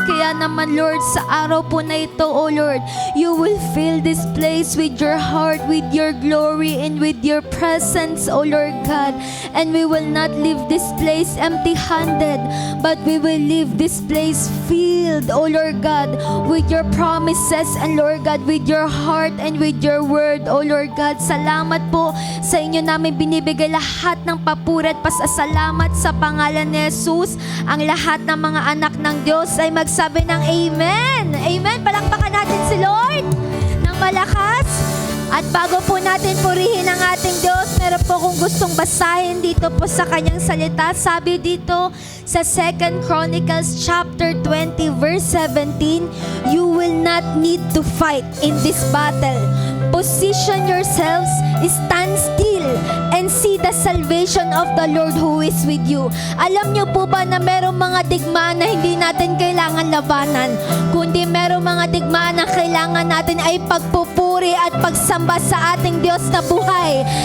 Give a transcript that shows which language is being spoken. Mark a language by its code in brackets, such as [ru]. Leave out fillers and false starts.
[tl] Kaya naman, Lord, sa araw po na ito, [en] O Lord, you will fill this place with your heart, with your glory, and with your presence, O Lord God. And we will not leave this place empty-handed, but we will leave this place filled, O Lord God, with your promises, and Lord God, with your heart and with your word, O Lord God. [tl] Salamat po sa inyo namin binibigay lahat ng papuri at pasasalamat sa pangalan ni Jesus. Ang lahat ng mga anak ng Diyos ay magsabi ng Amen. Amen. Palakpakan natin si Lord ng malakas. At bago po natin purihin ang ating Diyos, meron po kung gustong basahin dito po sa kanyang salita. Sabi dito sa [en] 2 Chronicles chapter 20 verse 17, you will not need to fight in this battle. Position yourselves, stand still, and see the salvation of the Lord who is with you. [tl] Alam niyo po ba na merong mga digmaan na hindi natin kailangan labanan, kundi merong mga digmaan na kailangan natin ay pagpupuri at pagsamba sa ating Diyos na buhay.